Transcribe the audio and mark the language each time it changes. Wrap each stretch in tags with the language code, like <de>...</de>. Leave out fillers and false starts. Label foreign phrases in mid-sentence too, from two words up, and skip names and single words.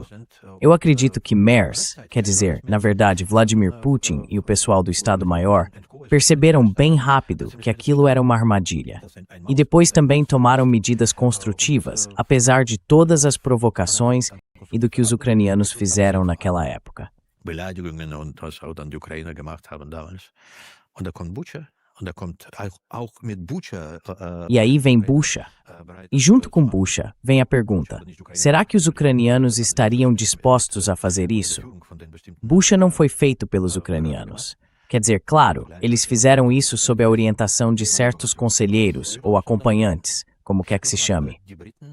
<pt>Eu acredito que Mers, quer dizer, na verdade, Vladimir Putin e o pessoal do Estado-Maior, perceberam bem rápido que aquilo era uma armadilha. E depois também tomaram medidas construtivas, apesar de todas as provocações e do que os ucranianos fizeram naquela época.</pt> <de>Beleidigungen und was auch dann die Ukrainer gemacht haben damals. Und da kommt Bucha.</de> <pt>E aí vem Bucha. E junto com Bucha, vem a pergunta, será que os ucranianos estariam dispostos a fazer isso? Bucha não foi feito pelos ucranianos. Quer dizer, claro, eles fizeram isso sob a orientação de certos conselheiros ou acompanhantes, como quer que se chame.</pt>